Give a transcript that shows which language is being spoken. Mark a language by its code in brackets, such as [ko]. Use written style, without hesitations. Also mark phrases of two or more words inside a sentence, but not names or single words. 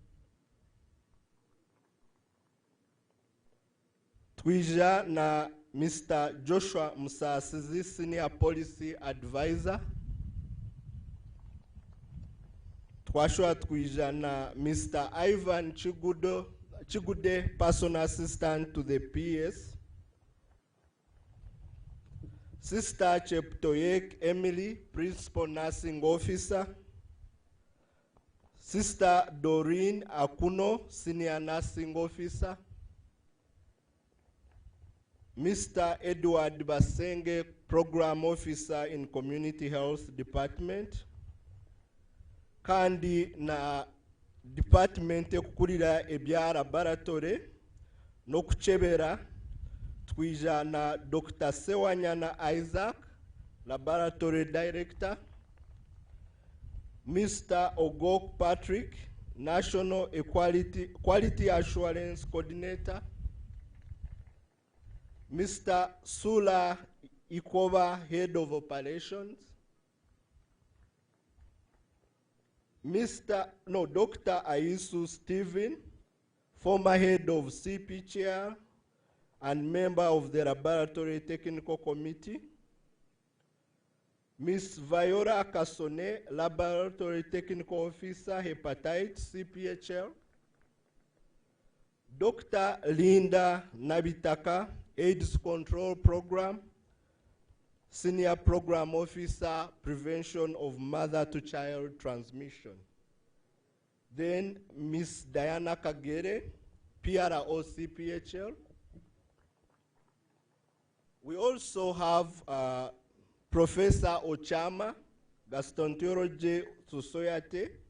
[nyn] Twija na Mr. [en] Joshua Musasizi, Senior Policy Advisor. [nyn] Twashua twija na Mr. [en] Ivan Chigude, Personal Assistant to the PS. Sister Cheptoyek Emily, Principal Nursing Officer. Sister Doreen Akuno, Senior Nursing Officer. Mr. Edward Basenge, Program Officer in Community Health Department. [nyn] Kandi na Department ekukulira ebya laboratory no kuchebera twija na Dr. [en] Sewanyana Isaac, Laboratory Director. Mr. Ogok Patrick, National Quality Assurance Coordinator. Mr. Sula Ikova, Head of Operations. Dr. Aisu Stephen, former Head of CPCR and member of the Laboratory Technical Committee. Ms. Viola Kasone, Laboratory Technical Officer, Hepatitis, CPHL. Dr. Linda Nabitaka, AIDS Control Program, Senior Program Officer, Prevention of Mother-to-Child Transmission. Then Ms. Diana Kagere, PRO CPHL. We also have Professor Ochama, Gastroenterology Society.